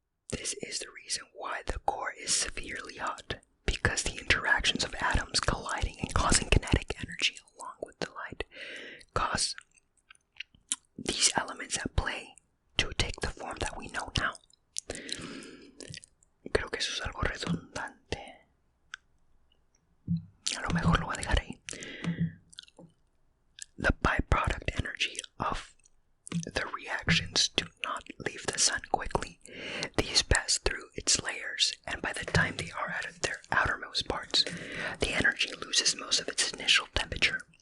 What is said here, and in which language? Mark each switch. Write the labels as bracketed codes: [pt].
[en] This is the reason why the core is severely hot, because the interactions of atoms colliding and causing kinetic energy along with the light cause these elements at play to take the form that we know now. [es] Creo que eso es algo redundante. A lo mejor lo voy a dejar ahí. [en] The byproduct energy of the reactions do not leave the sun quickly. These pass through its layers, and by the time they are out of their outermost parts, the energy loses most of its initial temperature.